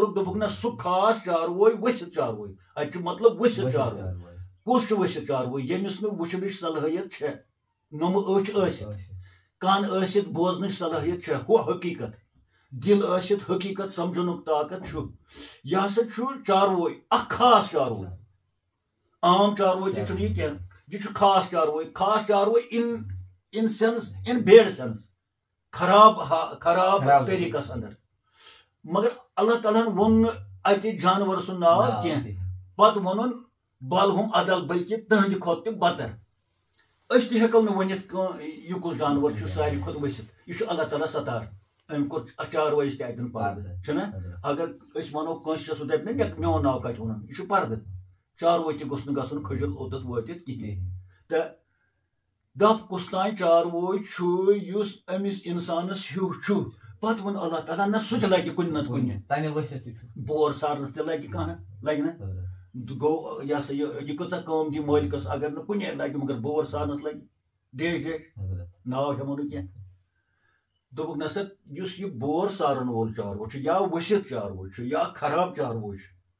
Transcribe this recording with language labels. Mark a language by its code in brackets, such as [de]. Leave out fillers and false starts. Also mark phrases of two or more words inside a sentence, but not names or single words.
[ks] کوٚرُکھ دوٚپُکھ نہ سُہ خاص چاروٲے ؤسِتھ چاروٲے اتہِ چھُ مطلب ؤسِتھ چاروٲے کُس چھُ ؤسِتھ چاروٲے ییٚمِس نہٕ وٕچھنٕچ صلٲحیت چھےٚ نۄمہٕ أچھ ٲسِتھ کن ٲسِتھ بوزنٕچ صلٲحیت چھےٚ ہُہ حقیٖقت دل ٲسِتھ حقیٖقت سمجھنُک طاقت چھُ یہِ ہسا چھُ چاروٲے اکھ خاص چاروٲے عام چاروٲے تہِ چھُنہٕ یہِ کینٛہہ یہِ چھُ خاص چاروٲے [en] in sense in bad sense [ks] خراب طریقس اندر مگر اللہ تعالیٰ وون اتہِ جانور سُنٛد ناو کینٛہہ پتہٕ وونُن [ar] بل ہُم عدل [ks] بلکہِ تہنٛدِ کھۄتہٕ تہِ بدتر أسۍ تہِ ہٮ۪کو نہٕ ؤنِتھ یہِ کُس جانور چھُ ساروی کھۄتہٕ ؤسِتھ یہِ چھُ اللہ تعالیٰ ستار أمۍ کوٚر چاروٲیِس تہِ اتٮ۪ن پردٕ چھُنہ اگر أسۍ ونو کٲنٛسہِ چھُ سُہ دپہِ نہ میون ناو کتہِ ووٚنُن یہِ چھُ پردٕ چاروٲے تہِ گوٚژھ نہٕ گژھُن کھٔجل اوٚتَتھ وٲتِتھ کِہیٖنۍ تہٕ دپ کُس تانۍ چاروٲے چھُ یُس أمِس انسانس ہیوٗ چھُ پتہٕ ووٚن اللہ تعالیٰ نہ سُہ تہِ لگہِ کُنہِ نتہٕ کُنہِ بور سارنس تہِ لگہِ کانٛہہ لگہِ نہ گوٚو یہِ ہسا یہِ کۭژاہ کٲم دی مٲلکس اگر نہٕ کُنے لگہِ مگر بور سارنس لگہِ ڈیش ناو ہٮ۪مو نہٕ کینٛہہ دوٚپُکھ نہ سا یُس یہِ بور سارن وول چاروو چھُ یا ؤسِتھ چاروو چھُ یا خراب چاروو چھُ